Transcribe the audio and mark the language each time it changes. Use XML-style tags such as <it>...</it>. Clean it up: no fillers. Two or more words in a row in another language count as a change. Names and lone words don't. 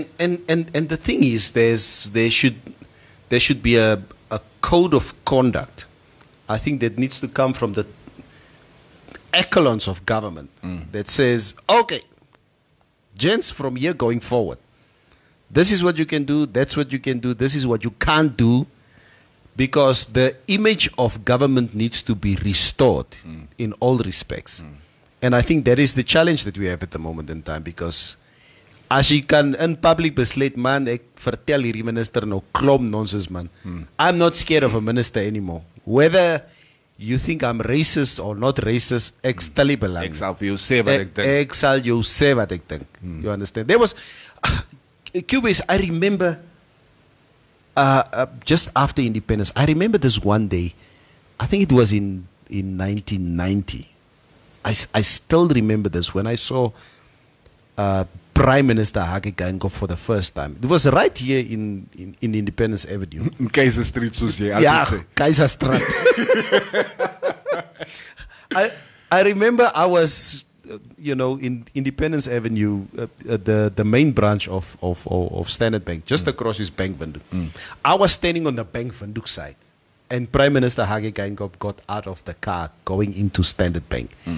<en>And the thing is, there should be a code of conduct, I think, that needs to come from the echelons of government that says, okay, gents, from here going forward, this is what you can do, that's what you can do, this is what you can't do, because the image of government needs to be restored in all respects. And I think that is the challenge that we have at the moment in time, because as</en> <af>jy kan in public besluit, man, ek vertel hierdie minister nou klomp nonsense, man.</af> <en>I'm not scared of a minister anymore. Whether you think I'm racist or not racist,</en> <af>ek stel nie belang. Ek sal vir jou sê wat ek dink. Ek sal jou sê wat ek dink.</af> <en>You understand? There was, Cubase, I remember, just after independence, I remember this one day, I think it was in 1990. I still remember this, when I saw Prime Minister Hage Geingob for the first time. It was right here in Independence Avenue. Kaiser Street,</en> <af>soos jy altyd sê.</af> <en>Kaiser Street. I remember I was, you know, in Independence Avenue, the main branch of Standard Bank, just across his Bank Windhoek. I was standing on the Bank Windhoek side, and Prime Minister Hage Geingob got out of the car going into Standard Bank.</en>